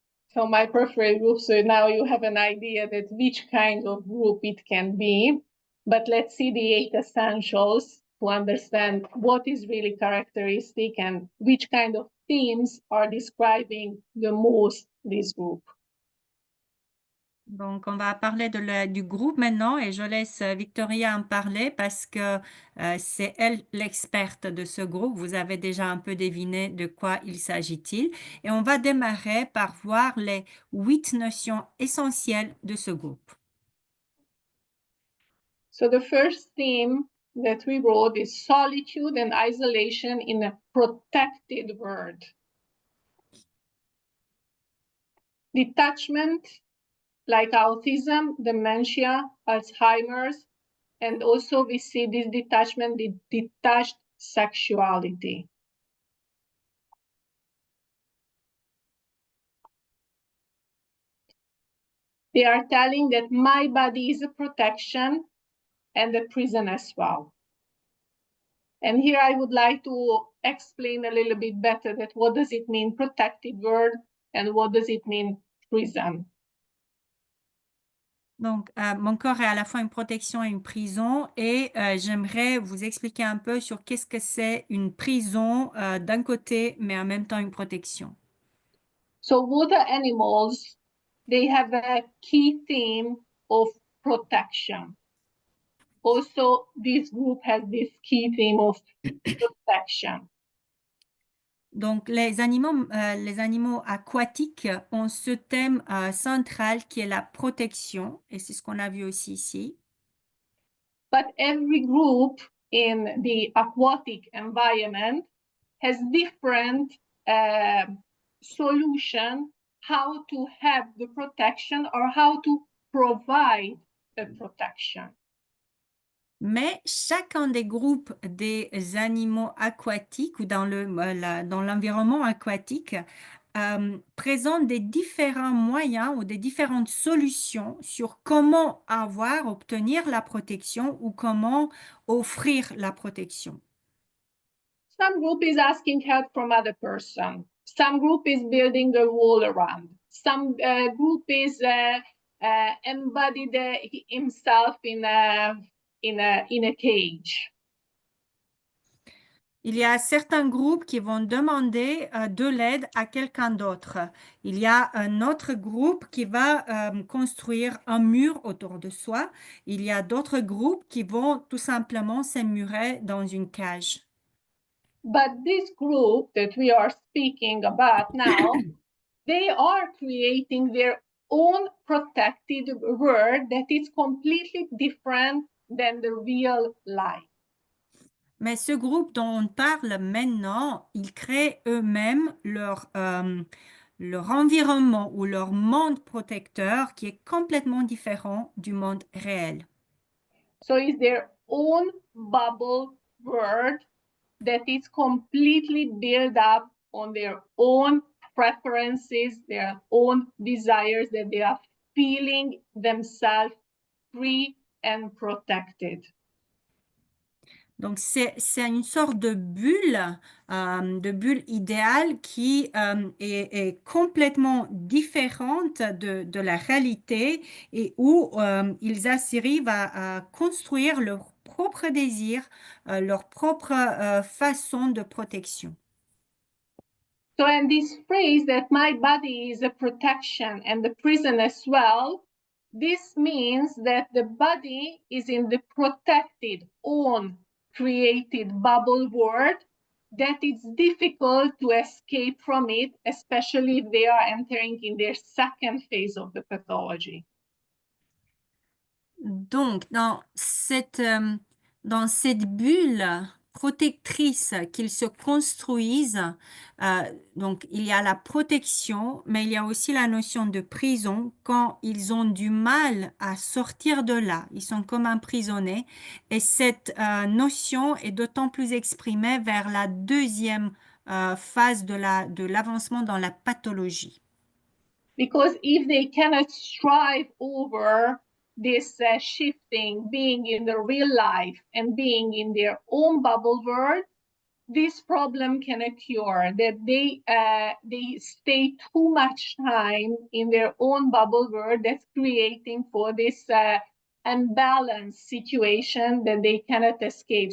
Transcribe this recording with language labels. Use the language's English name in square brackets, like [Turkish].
[English] So my preferred group, so now you have an idea that which kind of group it can be, but let's see the 8 essentials to understand what is really characteristic and which kind of themes are describing the most this group. [French] Donc, on va parler du groupe maintenant et je laisse Viktoria en parler parce que c'est elle l'experte de ce groupe. Vous avez déjà un peu deviné de quoi il s'agit-il. Et on va démarrer par voir les 8 notions essentielles de ce groupe. [English] So the first theme that we wrote is solitude and isolation in a protected world. Detachment, like autism, dementia, Alzheimer's, and also we see this detachment, the detached sexuality. They are telling that my body is a protection and a prison as well. And here I would like to explain a little bit better that what does it mean protected world and what does it mean prison. [French] Donc, mon corps est à la fois une protection et une prison et j'aimerais vous expliquer un peu sur qu'est-ce que c'est une prison d'un côté, mais en même temps une protection. [English] So water animals, they have a key theme of protection. Also, this group has this key theme of protection. [French] Donc, les animaux aquatiques ont ce thème central qui est la protection, et c'est ce qu'on a vu aussi ici. [English] But every group in the aquatic environment has different solution how to have the protection or how to provide the protection. [French] Mais chacun des groupes des animaux aquatiques ou dans l'environnement aquatique présente des différents moyens ou des différentes solutions sur comment obtenir la protection ou comment offrir la protection. [English] Some group is asking help from other person. Some group is building a wall around. Some group is embodied himself in a cage. [French] Il y a certains groupes qui vont demander de l'aide à quelqu'un d'autre. Il y a un autre groupe qui va construire un mur autour de soi. Il y a d'autres groupes qui vont tout simplement s'emmurer dans une cage. [English] But this group that we are speaking about now, they are creating their own protected world that is completely different than the real life. [French] Mais ce groupe dont on parle maintenant, ils créent eux-mêmes leur environnement ou leur monde protecteur qui est complètement différent du monde réel. [English] So it's their own bubble world that is completely built up on their own preferences, their own desires, that they are feeling themselves free and protected. [French] Donc, c'est une sorte de bulle idéale qui est complètement différente de la réalité et où ils arrivent à construire leur propre désir, leur propre façon de protection. [English] So, and this phrase that my body is a protection and the prison as well, this means that the body is in the protected, own, created bubble world, that it's difficult to escape from it, especially if they are entering in their second phase of the pathology. [French] Donc, dans cette bulle protectrice qu'ils se construisent, donc il y a la protection, mais il y a aussi la notion de prison quand ils ont du mal à sortir de là. Ils sont comme emprisonnés. Et cette notion est d'autant plus exprimée vers la deuxième phase de l'avancement dans la pathologie. [English] Because if they cannot strive over this shifting, being in the real life and being in their own bubble world, this problem can occur, that they stay too much time in their own bubble world, that's creating for this unbalanced situation that they cannot escape.